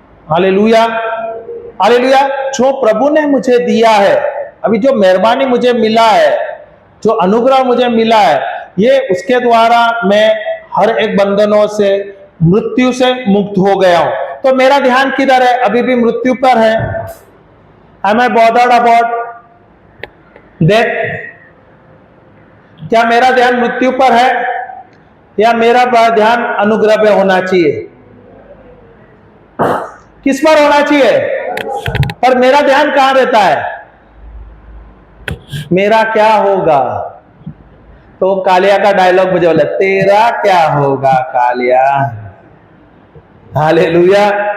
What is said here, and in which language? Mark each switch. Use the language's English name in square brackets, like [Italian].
[Hindi] Hallelujah, hallelujah. जो प्रभु ने मुझे दिया है, अभी जो मेहरबानी मुझे मिला है, जो अनुग्रह मुझे मिला है, ये उसके द्वारा मैं हर एक बंधनों से, मृत्यु से मुक्त हो गया हूं। तो मेरा ध्यान किधर है? अभी भी मृत्यु पर है। [English] Am I bothered about death? [Hindi] क्या मेरा ध्यान मृत्यु पर है या मेरा ध्यान अनुग्रह पे होना चाहिए? किस पर होना चाहिए? पर मेरा ध्यान कहां रहता है? मेरा क्या होगा? तो कालिया का डायलॉग मुझे बोला, तेरा क्या होगा कालिया। हालेलुया।